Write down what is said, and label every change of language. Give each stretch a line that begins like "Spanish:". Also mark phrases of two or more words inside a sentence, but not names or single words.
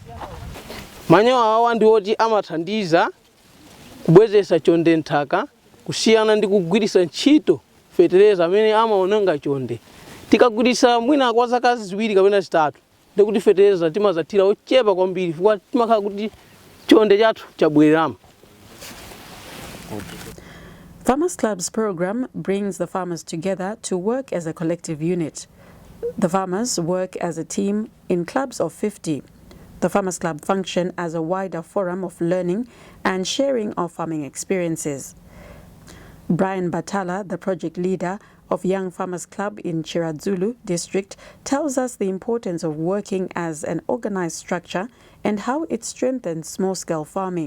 Nyanja: Manyowa awa ndiwoti amathandiza kubwezesa chonde nthaka kusiyana ndi kugwirisa ntchito fetereza amene amaononga chonde. Tikagwirisa mwina kwa zaka ziwiri kapena zitatu ndikuti fetereza timazathira ochepa kwambiri chifukwa timakhala kuti chonde chathu chabwereramo.
English: Farmers Club's program brings the farmers together to work as a collective unit. The farmers work as a team in clubs of 50. The Farmers Club function as a wider forum of learning and sharing of farming experiences. Brian Batala, the project leader of Young Farmers Club in Chiradzulu district, tells us the importance of working as an organized structure and how it strengthens small-scale farming.